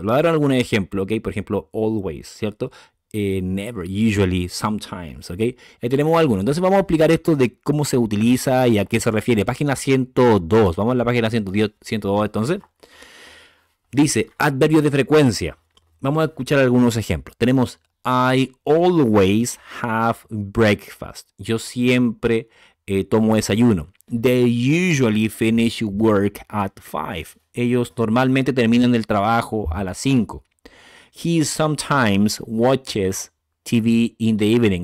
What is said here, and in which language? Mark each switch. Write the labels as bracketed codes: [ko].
[es] Lo daré algún ejemplo, ¿ok? Por ejemplo, always, ¿cierto? Never, usually, sometimes, ¿ok? Ahí tenemos algunos. Entonces vamos a explicar esto de cómo se utiliza y a qué se refiere. Página 102. Vamos a la página 102 entonces. Dice, adverbios de frecuencia. Vamos a escuchar algunos ejemplos. [en] Tenemos, I always have breakfast. [es] Yo siempre tomo desayuno. [en] They usually finish work at 5. [es] Ellos normalmente terminan el trabajo a las 5. [en] He sometimes watches TV in the evening.